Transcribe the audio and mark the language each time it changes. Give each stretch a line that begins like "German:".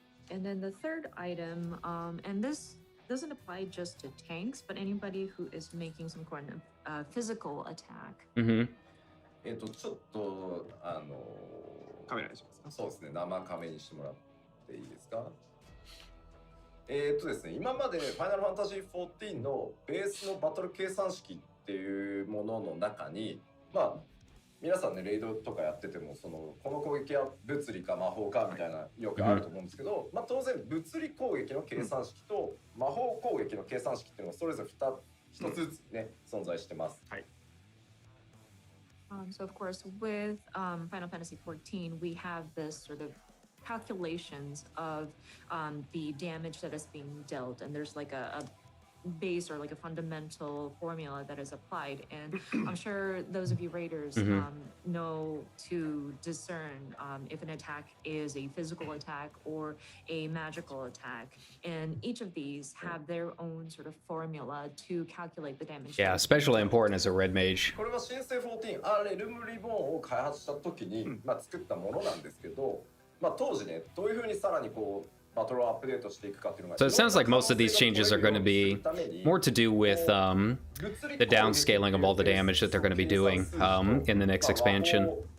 English: And then the third item, and this doesn't apply just to tanks, but anybody who is making some kind of physical attack.
Japanese: ちょっとカメラにしますか。そうですね、生カメにしてもらっていいですか。ですね、今までファイナルファンタジー14のベースのバトル計算式っていうものの中に、まあ皆さんねレイドとかやっててもこの攻撃は物理か魔法かみたいなよくあると思うんですけど、まあ当然物理攻撃の計算式と魔法攻撃の計算式っていうのがそれぞれ一つずつね存在してます。はい。
English: So of course, with Final Fantasy XIV, we have this sort of calculations of the damage that is being dealt, and there's like a base or like a fundamental formula that is applied, and I'm sure those of you raiders know to discern if an attack is a physical attack or a magical attack, and each of these have their own sort of formula to calculate the damage. Yeah, especially important as a red mage.
Japanese: これは新生14レルムリボーンを開発した時に作ったものなんですけど、まあ当時ねどういう風にさらにこう So
English: it sounds like most of these changes are going to be more to do with the downscaling of all the damage that they're going to be doing in the next expansion.